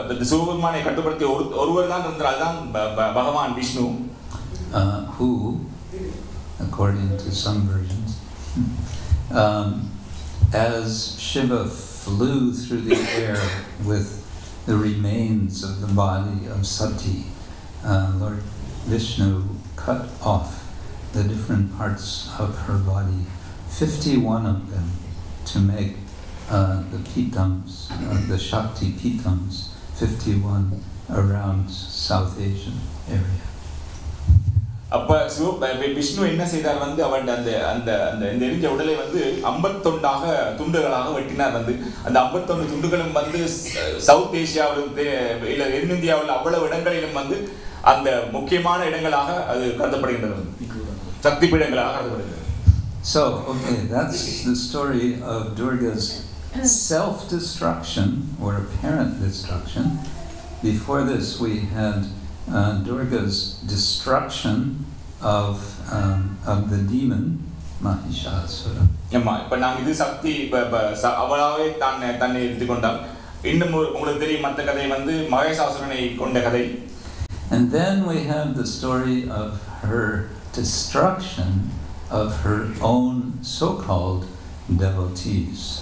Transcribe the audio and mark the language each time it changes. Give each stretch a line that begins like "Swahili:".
Tamil: சிவபெருமானை கட்டுப்படுத்திய ஒருவர் தான் இருந்தார், அதுதான் பகவான் Vishnu.
English: Who, according to some versions, as Shiva flew through the air with the remains of the body of Sati, Lord Vishnu cut off the different parts of her body, 51 of them, to make the pitams, the Shakti pitams, 51 around South Asian area.
Tamil: அப்ப விஷ்ணு என்ன செய்தார் வந்து அவன் அந்த அந்த அந்த எரிஞ்ச உடலை வந்து 51 துண்டுகளாக வெட்டினார். வந்து அந்த 51 துண்டுகளும் வந்து சவுத் ஏசியாவிலும் இல்ல தென்னிந்தியாவில் அவ்வளவு இடங்களிலும் வந்து அந்த முக்கியமான இடங்களாக அது கருதப்படுகின்றது, சக்தி பீடங்களாக கருதப்படுகிறது.
English: So, okay, that's the story of Durga's self-destruction or apparent destruction. Before this, we had Durga's destruction of the demon Mahishasura.
Tamil: ஆமா, இப்ப நாங்க இது சக்தி அவளாவே தன்னை எடுத்துக்கொண்டால் இன்னும் உங்களுக்கு தெரியும் மற்ற கதை வந்து மகேசாசுரனை கொண்ட கதை.
English: And then we have the story of her destruction of her own so-called devotees.